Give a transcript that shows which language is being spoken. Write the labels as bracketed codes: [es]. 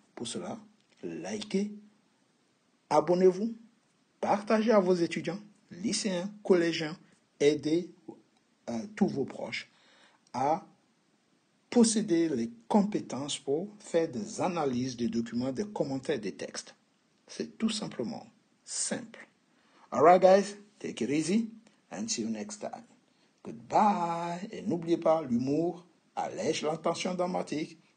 [fr] Pour cela, likez, abonnez-vous, partagez à vos étudiants, lycéens, collégiens, aidez tous vos proches à posséder les compétences pour faire des analyses des documents, des commentaires des textes. C'est tout simplement simple. [en] All right, guys, take it easy and see you next time. Goodbye. [fr] Et n'oubliez pas, l'humour allège la tension dramatique.